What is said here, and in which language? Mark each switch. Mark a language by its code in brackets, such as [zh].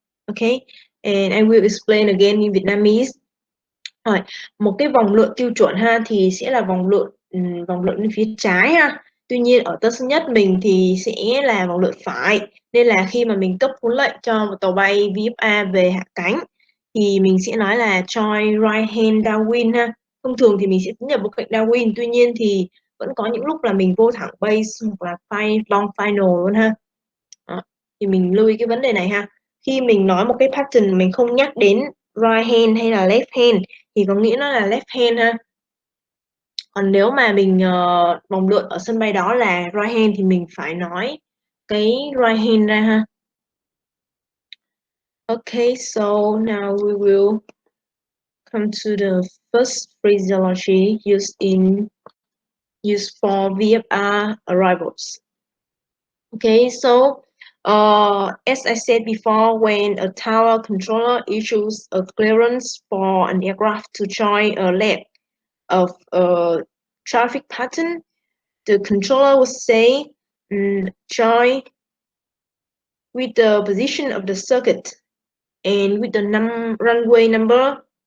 [en] Okay, and I will explain again in Vietnamese. [vi] Rồi, một cái vòng lượn tiêu chuẩn ha thì sẽ là vòng lượn bên phía trái ha. Tuy nhiên ở tân sơn nhất mình thì sẽ là vòng lượn phải, nên là khi mà mình cấp huấn lệnh cho một tàu bay VFA về hạ cánh thì mình sẽ nói là [en] join right hand downwind [vi] ha. Thông thường thì mình sẽ tiến nhập bộ cạnh downwind, tuy nhiên thì vẫn có những lúc là mình vô thẳng base hoặc là long final luôn ha. Đó. Thì mình lưu ý cái vấn đề này ha. Khi mình nói một cái pattern mình không nhắc đến right hand hay là left hand thì có nghĩa nó là left hand ha. Còn nếu mà mình vòng lượn ở sân bay đó là right hand thì mình phải nói cái right hand ra ha. [en] Okay, so now we will come to the first phraseology used for VFR arrivals. Okay, so as I said before, when a tower controller issues a clearance for an aircraft to join a leg of a traffic pattern, the controller will say join with the position of the circuit and with the runway number.